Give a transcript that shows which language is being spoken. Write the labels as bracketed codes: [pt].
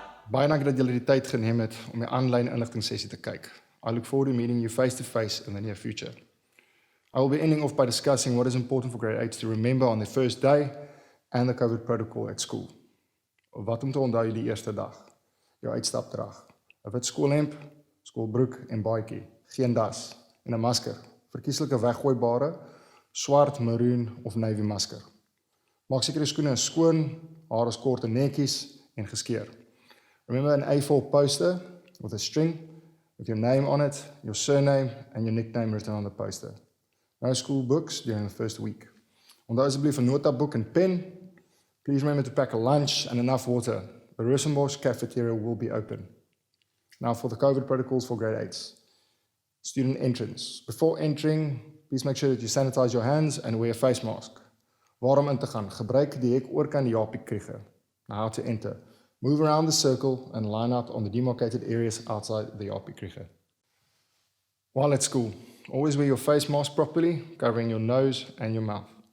[af] Baie dankie dat julle die tyd geneem het om die aanlyn inligtingsessie te kyk. [en] I look forward to meeting you face to face in the near future. I will be ending off by discussing what is important for grade 8s to remember on their first day and the COVID protocol at school. [af] Wat om te onthou die eerste dag? Jou uitstapdrag. 'n Wit skoolhemp, skoolbroek en baadjie, geen das en 'n masker. Verkieslike weggooibare, swart, maroon of navy masker. Maak seker die skoene is skoon, haar is kort en netjies en geskeer. [en] Remember an A4 poster with a string with your name on it, your surname and your nickname written on the poster. No school books during the first week. [af] Onthou asseblief 'n notaboek en pen. [en] Please remember to pack a lunch and enough water. The Rosenbosch cafeteria will be open. Now for the COVID protocols for grade 8s. Student entrance. Before entering, please make sure that you sanitize your hands and wear a face mask. [af] Waarom in te gaan? Gebruik die hek oorkant die Japie kriege. [en] Now how to enter. Move around the circle and line up on the demarcated areas outside the Japie kriege. While at school, always wear your face mask properly, covering your nose and your mouth.